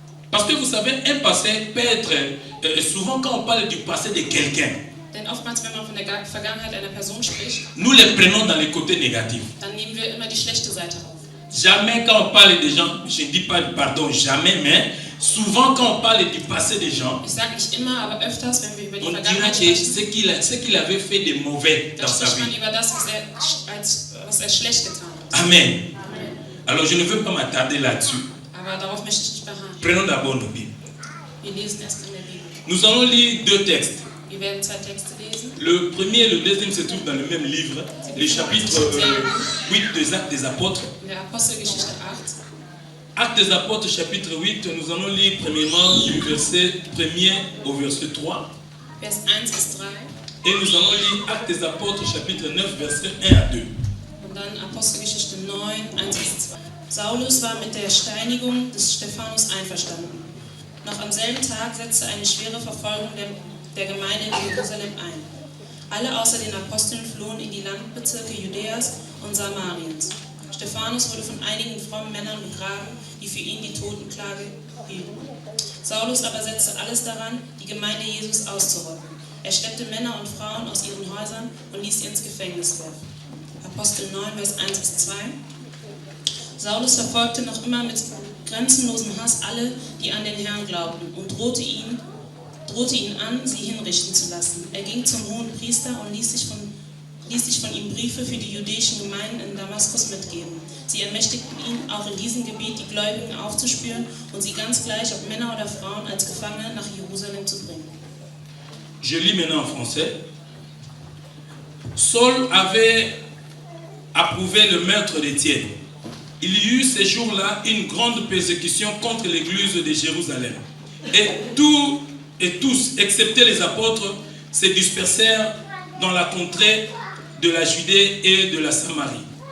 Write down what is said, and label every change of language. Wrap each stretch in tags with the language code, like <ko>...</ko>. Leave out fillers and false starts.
<fr>Parce que vous savez, un passé peut être, souvent quand on parle du passé de quelqu'un,</fr> <de>Denn oftmals, wenn man von der Vergangenheit einer Person spricht,</de> <fr>nous les prenons dans les côtés négatifs.</fr> <de>dann nehmen wir immer die schlechte Seite auf.</de> <fr>Jamais quand on parle des gens, je ne dis pas pardon, jamais, mais souvent quand on parle du passé des gens,</fr> <de>Ich sage nicht immer, aber öfters, wenn wir über die</de> <fr>on dirait</fr> <de>Vergangenheit</de> <fr>que</fr> <de>sprechen,</de> <fr>ce qu'il avait fait de mauvais</fr> <de>dann</de> <fr>dans sa</fr> <de>spricht man</de> <fr>vie.</fr> <de>über das, was er schlecht getan hat.</de> <fr>Amen. Alors je ne veux pas m'attarder là-dessus.</fr> <de>Aber darauf möchte ich nicht beharren.</de> <fr>Prenons d'abord nos Bibles.</fr> <de>Wir lesen erst in der Bibel.</de> <fr>Nous allons lire deux textes.</fr> <de>Wir werden zwei Texte lesen.</de> <fr>Le premier et le deuxième se trouvent dans le même livre, le chapitre 8 des Actes des Apôtres.</fr> <de>In der Apostelgeschichte 8.</de> <fr>Actes des Apôtres, chapitre 8, nous allons lire premièrement du verset 1er au verset 3.</fr> <de>Vers 1 bis 3.</de> <fr>Et nous allons lire Actes des Apôtres, chapitre 9, verset 1 à 2.</fr> <de>Und dann Apostelgeschichte 9, 1 bis 2. Saulus war mit der Steinigung des Stephanus einverstanden. Noch am selben Tag setzte eine schwere Verfolgung der Gemeinde in Jerusalem ein. Alle außer den Aposteln flohen in die Landbezirke Judäas und Samariens. Stephanus wurde von einigen frommen Männern begraben, die für ihn die Totenklage hielten. Saulus aber setzte alles daran, die Gemeinde Jesus auszurotten. Er schleppte Männer und Frauen aus ihren Häusern und ließ sie ins Gefängnis werfen. Apostel 9, Vers 1 bis 2. Saulus verfolgte noch immer mit grenzenlosem Hass alle, die an den Herrn glaubten, und drohte ihn an, sie hinrichten zu lassen. Er ging zum hohen Priester und ließ sich von ihm Briefe für die jüdischen Gemeinden in Damaskus mitgeben. Sie ermächtigten ihn, auch in diesem Gebiet die Gläubigen aufzuspüren und sie ganz gleich, ob Männer oder Frauen, als Gefangene nach Jerusalem zu bringen.</de> <fr>Je lis maintenant en français. Saul avait approuvé le meurtre d'Étienne. Il y eut ces jours-là une grande persécution contre l'église de Jérusalem. Et tous, excepté les apôtres, se dispersèrent dans la contrée de la Judée et de la Samarie.</fr>